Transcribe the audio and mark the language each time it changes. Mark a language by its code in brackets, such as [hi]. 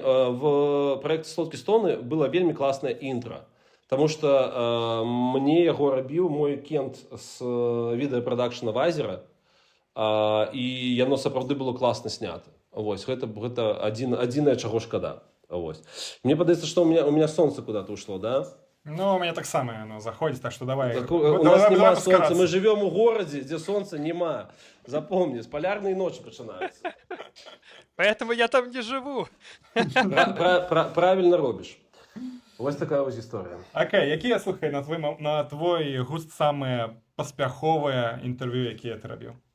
[be] В праекце «Соткі стоны» было вельмі класнае інтра. Таму што мне яго рабіў мой кент з відэапрадакшна Вайзера, і яно сапраўды было класна снята. Вось, гэта адзінае, чаго шкада. Вось. Мне падаецца, [ru] што у меня сонца куда-то ушло, да? У меня так само оно заходит, так что давай. [be] У нас нема сонца, [ru] мы живем [be] у горадзе, дзе сонца нема. Запомни, з палярнай ночы пачынаюцца. [ru] Поэтому я там не живу. [be] Правильно робіш. Вось такая вось гісторыя. Окей, якія, слухай, на твой густ самыя паспяховыя інтэрв'ю, якія ты рабіў?